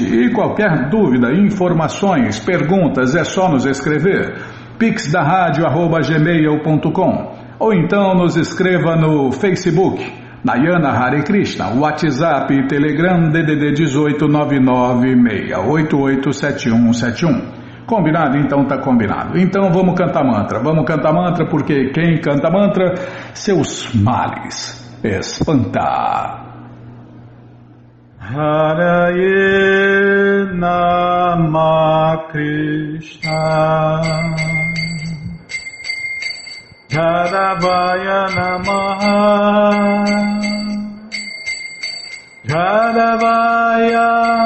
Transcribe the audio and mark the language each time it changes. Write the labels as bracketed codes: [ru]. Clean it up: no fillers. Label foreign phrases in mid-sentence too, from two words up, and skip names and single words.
[pt] E qualquer dúvida, informações, perguntas, é só nos escrever, pixdaradio@gmail.com, ou então nos escreva no Facebook, Nayana Hare Krishna, WhatsApp, Telegram, DDD 18986887171. Combinado? Então tá combinado. Então vamos cantar mantra, porque quem canta mantra, seus males espanta. [sa] हरये नम कृष्ण यादवाय नमः यादवाय